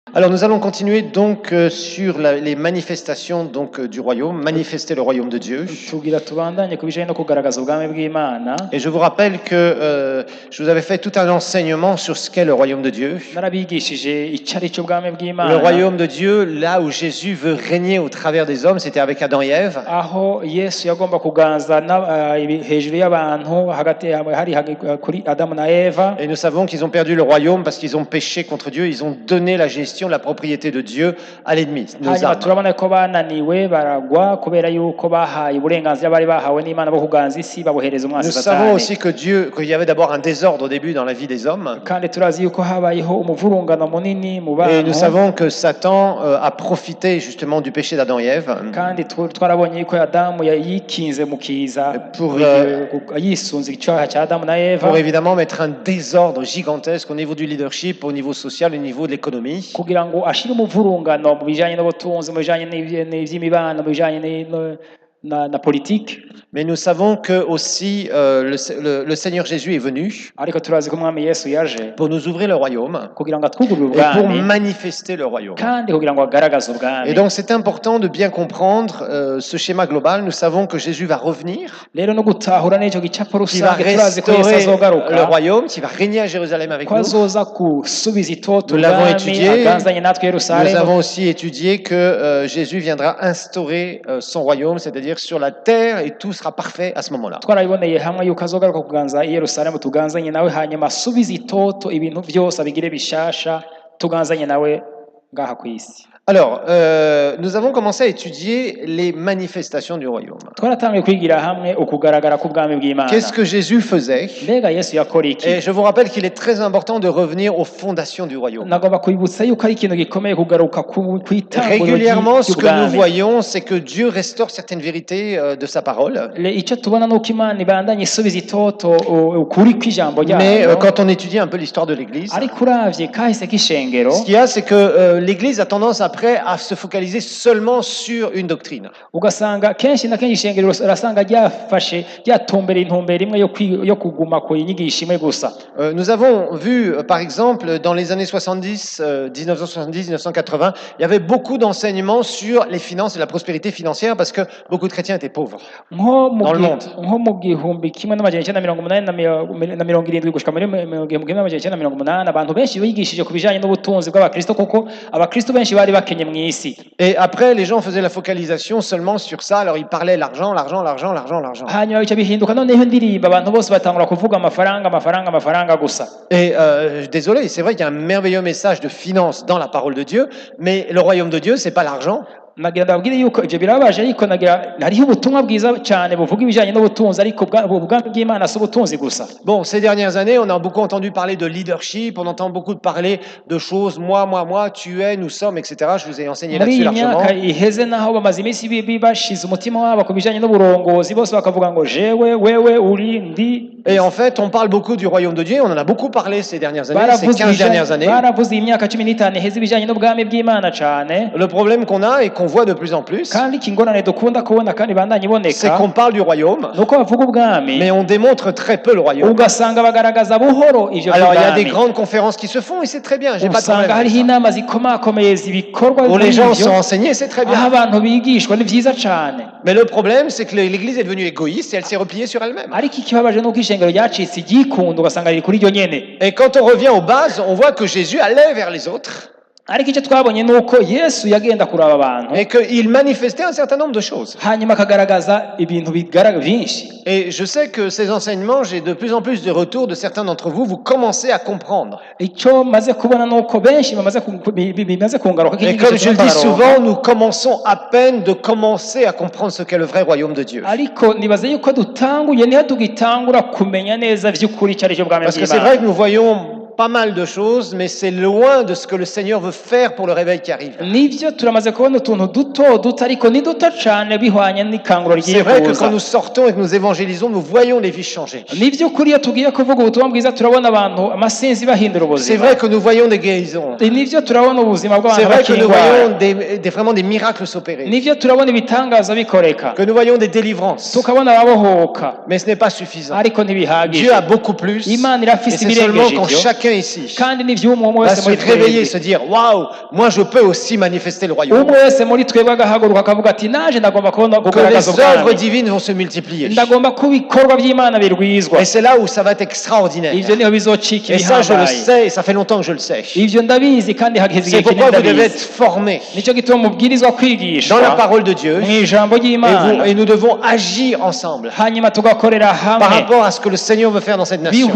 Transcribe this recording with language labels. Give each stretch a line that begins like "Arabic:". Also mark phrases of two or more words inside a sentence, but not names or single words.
French: Alors nous allons continuer donc sur les manifestations donc du royaume, manifester le royaume de Dieu.
Rundi: tugira tubandanye ku bijanye no kugaragaza ubwami bw'Imana.
French: Et je vous rappelle que je vous avais fait tout un enseignement sur ce qu'est le royaume de Dieu.
Rundi: Narabigishije icari cy'ubwami
French: Le
Rundi: bw'Imana,
French: royaume de Dieu, là où Jésus veut régner au travers des hommes, c'était avec Adam et Ève.
Rundi: aho Yesu yagomba kuganza hejuru y'abantu hagati hari kuri Adamu na Eva.
French: Et nous savons qu'ils ont perdu le royaume parce qu'ils ont péché contre Dieu, ils ont donné la gestion, la propriété de Dieu à l'ennemi, nos
Rundi: Hanyuma
French: âmes.
Rundi: turabona ko bananiwe baragwa kubera yuko bahaye uburenganzira bari bahawe n'Imana bwo kuganza isi babuhereza umwasi
French: Nous savons aussi
Rundi: Satani.
French: qu'il y avait d'abord un désordre au début dans la vie des hommes.
Rundi: Kandi turazi yuko habayeho umuvurungano munini mu
French: Et nous
Rundi: bantu,
French: savons que Satan a profité justement du péché d'Adam et Ève
Rundi: kandi twarabonye yuko Adamu yikinze mu kiza
French: pour,
Rundi: yisunze icyaha cya Adamu na Eva
French: pour évidemment mettre un désordre gigantesque au niveau du leadership, au niveau social, au niveau de l'économie.
Rundi: kugira ngo ashire umuvurungano mu bijanye n'ubutunzi, mu bijanye n'ivy'imibano, mu bijanye na politique.
French: Mais nous savons que aussi le Seigneur Jésus est venu
Rundi: Ariko turazi ko umwami Yesu yaje
French: pour nous ouvrir le royaume
Rundi: kugira ngo atwugurure
French: et pour
Rundi: ubwami
French: manifester le royaume.
Rundi: kandi kugira ngo agaragaze
French: Et
Rundi: ubwami.
French: donc c'est important de bien comprendre ce schéma global. Nous savons que Jésus va revenir,
Rundi: Rero no gutahura n'icyo gicapo
French: qui va
Rundi: rusange turazi ko Yesu
French: restaurer le
Rundi: azogaruka,
French: royaume, qui va régner à Jérusalem avec
Rundi: ko
French: nous.
Rundi: azoza gusubiza itoto
French: Nous l'avons
Rundi: ubwami
French: étudié.
Rundi: aganzanye natwe
French: Nous
Rundi: Yerusalemu.
French: avons aussi étudié que Jésus viendra instaurer son royaume, c'est-à-dire sur la terre, et tout sera parfait à ce moment-là.
Rundi: Twarabiboneye hamwe yuko azogaruka kuganza i Yerusalemu, tuganzanye nawe, hanyuma asubiza itoto ibintu byose abigire bishasha, tuganzanye nawe ngaha ku isi.
French: Alors, nous avons commencé à étudier les manifestations du royaume.
Rundi: Twaratangiye kwigira hamwe ukugaragara k'ubwami bw'Imana.
French: Qu'est-ce que Jésus faisait?
Rundi: Mbega Yesu yakora iki?
French: Et je vous rappelle qu'il est très important de revenir aux fondations du royaume.
Rundi: Nagomba kwibutsa yuko ari ikintu gikomeye kugaruka kw'itanguriro
French: Régulièrement, ce que nous
Rundi: ry'ubwami.
French: voyons, c'est que Dieu restaure certaines vérités de sa parole.
Rundi: Icyo tubona nuko Imana ibandanye isubiza itoto ukuri kw'ijambo
French: Mais
Rundi: ryayo.
French: quand on étudie un peu l'histoire de l'Église,
Rundi: Ariko uravye kahise k'ishengero,
French: ce qu'il y a, c'est que l'Église a tendance après à se focaliser seulement sur une doctrine.
Rundi: ugasanga kenshi na kenshi ishengero urasanga ryafashe ryatumbera intumbero imwe yo kuguma ku nyigisho imwe gusa.
French: Nous avons vu, par exemple, dans les années 70, 1970, 1980, il y avait beaucoup d'enseignements sur les finances et la prospérité financière parce que beaucoup de chrétiens étaient pauvres. Dans le monde.
Rundi: Nko mu gihumbi kimwe n'amajana icyenda mirongo umunani na mirongo irindwi gushika muri gihumbi kimwe n'amajana icyenda mirongo umunani, abantu benshi bigishije ku bijanye n'ubutunzi bw'abakristo, kuko abakristo benshi bari bakenye mu isi.
French: Et après, les gens faisaient la focalisation seulement sur ça. Alors, ils parlaient l'argent, l'argent, l'argent, l'argent, l'argent.
Rundi: Hanyuma bica bihinduka noneho indirimbo, abantu bose batangura kuvuga amafaranga gusa.
French: Et désolé, c'est vrai qu'il y a un merveilleux message de finance dans la parole de Dieu, mais le royaume de Dieu, c'est pas l'argent.
Rundi: Nagira ndabwire yuko ivyo birabaje, ariko nagira hariho ubutumwa bwiza cyane buvuga ibijanye n'ubutunzi, ariko ubwami bw'Imana si ubutunzi gusa.
French: Bon, ces dernières années, on a beaucoup entendu parler de leadership, on entend beaucoup parler de choses, moi, tu es, nous sommes, etc. Je vous ai enseigné
Rundi: Muri
French: là-dessus
Rundi: iyi myaka
French: largement.
Rundi: iheze naho bamaze iminsi bashize umutima wabo ku bijanye n'uburongozi, bose bakavuga ngo jewe, wewe, uri, ndi.
French: Et en fait, on parle beaucoup du royaume de Dieu, on en a beaucoup parlé ces dernières années, ces 15 dernières années.
Rundi: Baravuze iyi myaka 15 iheze ibijanye n'ubwami bw'Imana cyane.
French: Le problème qu'on a et qu'on voit de plus en plus,
Rundi: Kandi ikingorane dukunda kubona kandi bandanye
French: c'est
Rundi: iboneka
French: qu'on parle du royaume,
Rundi: nuko bavuga ubwami,
French: mais on démontre très peu le royaume.
Rundi: ugasanga bagaragaza buhoro ivyo
French: Alors, il y a
Rundi: by'ubwami.
French: des grandes conférences qui se font et c'est très bien, j'ai pas de
Rundi: Usanga
French: problème avec
Rundi: hariho
French: ça.
Rundi: inama zikomakomeye zibikorwa
French: Où les gens
Rundi: nk'ivyo,
French: sont enseignés, c'est très
Rundi: aho
French: bien.
Rundi: abantu bigishwa ni vyiza cane.
French: Mais le problème, c'est que l'Église est devenue égoïste et elle s'est repliée sur elle-même.
Rundi: Ariko ikibabaje nuko ishengero ryacitse iryikunda, ugasanga riri kuri ryo nyene.
French: Et quand on revient aux bases, on voit que Jésus allait vers les autres
Rundi: Ariko icyo twabonye nuko Yesu yagenda kuraba abantu,
French: et qu'il manifestait un certain nombre de choses.
Rundi: hanyuma akagaragaza ibintu vyinshi.
French: Et je sais que ces enseignements, j'ai de plus en plus de retours de certains d'entre vous, vous commencez à comprendre.
Rundi: Icyo maze kubona nuko benshi bimaze kungaruka
French: Et comme je le dis souvent, nous commençons à peine de commencer à comprendre ce qu'est le vrai royaume de Dieu.
Rundi: ariko nibaze yuko dutanguye niho tugitangura kumenya neza vy'ukuri cyari cyo bwami
French: Parce que c'est
Rundi: bw'Imana.
French: vrai que nous voyons pas mal de choses, mais c'est loin de ce que le Seigneur veut faire pour le réveil qui arrive.
Rundi: Nivyo turamaze kubona utuntu duto ariko ni duto cane bihwanye n'ikanguro
French: C'est vrai que
Rundi: ry'ikuza.
French: quand nous sortons et que nous évangélisons, nous voyons les vies changer.
Rundi: Nivyo kuri iyo tugiye kuvuga ubutumwa bwiza turabona abantu amasinzi bahindura
French: C'est
Rundi: ubuzima.
French: vrai que nous voyons des guérisons.
Rundi: Nivyo turabona ubuzima
French: C'est
Rundi: bw'abantu
French: vrai que nous
Rundi: bakingwara.
French: voyons vraiment des miracles s'opérer.
Rundi: Nivyo turabona ibitangaza bikoreka,
French: Que nous voyons des délivrances.
Rundi: tukabona ababohoka,
French: Mais ce n'est pas suffisant.
Rundi: ariko ntibihagije.
French: Dieu a beaucoup plus.
Rundi: Imana
French: Et
Rundi: irafise
French: c'est seulement
Rundi: ibirengeje
French: quand
Rundi: ivyo,
French: chacun chacun ici
Rundi: kandi n'ivy'umwe umwe
French: va
Rundi: wese
French: se
Rundi: muri
French: réveiller,
Rundi: twebwe
French: se dire waouh, moi je peux aussi manifester le royaume.
Rundi: umwe wese muri twebwe agahaguruka akavuga ati naje ndagomba
French: Que
Rundi: kugaragaza
French: les œuvres
Rundi: ubwami
French: divines vont se multiplier.
Rundi: ndagomba ko ibikorwa by'Imana birwizwa
French: Et c'est là où ça va être extraordinaire.
Rundi: ivyo niho bizocika
French: Et ça, je le
Rundi: ibihambaye
French: sais, et ça fait longtemps que je le sais.
Rundi: ivyo ndabizi kandi hageze
French: C'est
Rundi: igihe kinini
French: pourquoi vous devez être
Rundi: ndabizi
French: formés
Rundi: nicyo gituma mubwirizwa kwigishwa
French: dans la parole de Dieu.
Rundi: mu ijambo ry'Imana
French: Et nous devons agir ensemble
Rundi: hanyuma tugakorera
French: par
Rundi: hamwe
French: rapport à ce que le Seigneur veut faire dans cette nation.